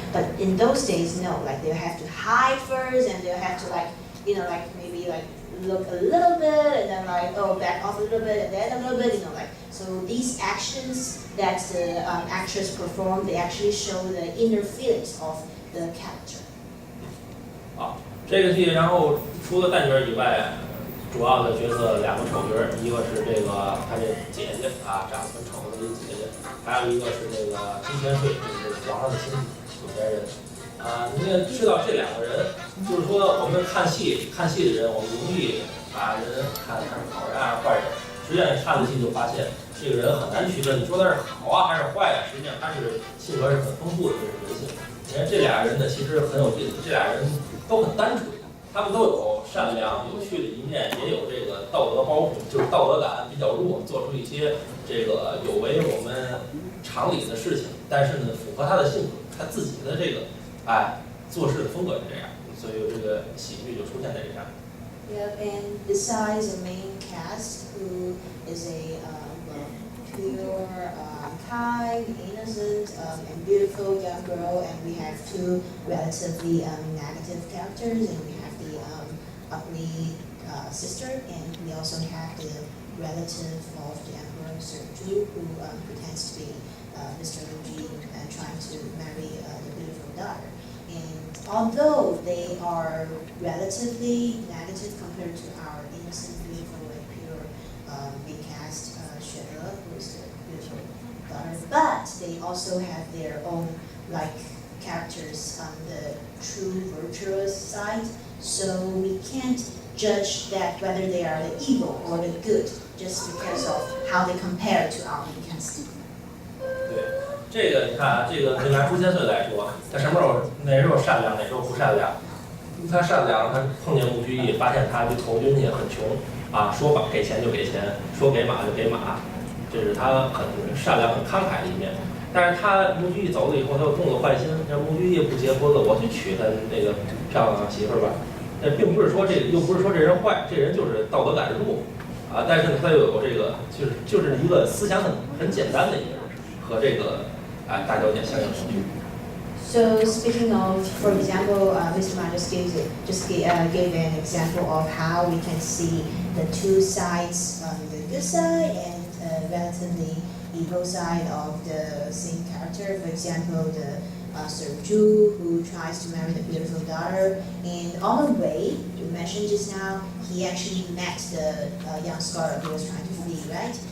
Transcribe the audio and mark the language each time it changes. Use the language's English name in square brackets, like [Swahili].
[English] But in those days, no, they have to hide first, and they have to maybe look a little bit, and then back off a little bit, and then a little bit, So these actions that the actress perform, they actually show the inner feelings of the character. [Chinese] 这个剧，然后除了旦角以外，主要的角色两个丑角，一个是这个他这姐姐啊，长得很丑的一姐姐，还有一个是这个金钱税，就是皇上的亲戚有钱人。你也知道这两个人，就是说我们看戏的人，我们容易把人看他是好人还是坏人，实际上你看了戏就发现，这个人很难区分，你说他是好啊还是坏啊，实际上他是性格是很丰富的，这是人性。你看这俩人呢，其实很有意思，这俩人都很单纯。他们都有善良有趣的一面，也有这个道德包袱，就是道德感比较弱，做出一些这个有违我们常理的事情，但是呢，符合他的性格，他自己的这个做事的风格是这样，所以这个喜剧就出现在这上。 [English] Yeah, and besides the main cast, who is a pure, kind, innocent, and beautiful young girl, and we have two relatively negative characters, and we have the ugly sister, and we also have the relative of the Emperor Serju, who pretends to be Mr. Luji and trying to marry the beautiful daughter. And although they are relatively negative compared to our innocent, beautiful, and pure main cast, Xue, who is the beautiful daughter, but they also have their own characters on the true virtuous side. So we can't judge that whether they are the evil or the good just because of how they compare to our main cast. [Chinese] 对，这个你看啊，这个就拿朱千岁来说，他什么时候哪时候善良，哪时候不善良？他善良，他碰见穆居易，发现他就投军去很穷啊，说给钱就给钱，说给马就给马，这是他很善良、很慷慨的一面。但是他穆居易走了以后，他又动了坏心，让穆居易不结婚了，我去娶他那个漂亮媳妇儿吧。并不是说又不是说这人坏，这人就是道德感弱啊。但是他又有这个，就是一个思想很简单的一个人，和这个大小姐相应程序。 [English] So speaking of, for example, Mr. Ma just gave an example of how we can see the two sides, the good side and relatively evil side of the same character. For example, the Serju, who tries to marry the beautiful daughter, and on the way, you mentioned just now, he actually met the young scholar who was trying to flee, right?